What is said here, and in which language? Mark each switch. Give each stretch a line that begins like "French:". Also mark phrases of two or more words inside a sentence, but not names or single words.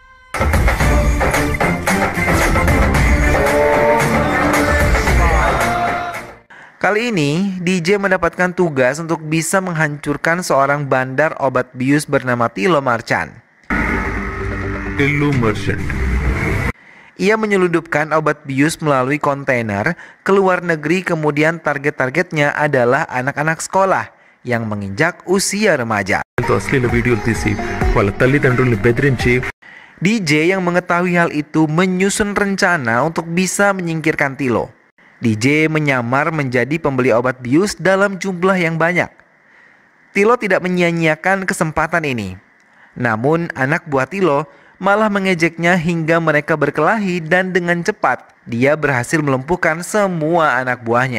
Indonesian: Kali ini, DJ mendapatkan tugas untuk bisa menghancurkan seorang bandar obat bius bernama Tilo Marchand. Tilo Marchand. Ia menyelundupkan obat bius melalui kontainer ke luar negeri, kemudian target-targetnya adalah anak-anak sekolah yang menginjak usia remaja.
Telugu: అశ్లీల వీడియోలు తీసి వాళ్ళ తల్లిదండ్రుల్ని బెదిరించి
Indonesian: DJ yang mengetahui hal itu menyusun rencana untuk bisa menyingkirkan Tilo. DJ menyamar menjadi pembeli obat bius dalam jumlah yang banyak. Tilo tidak menyia-nyiakan kesempatan ini. Namun anak buah Tilo malah mengejeknya hingga mereka berkelahi dan dengan cepat dia berhasil melumpuhkan semua anak buahnya.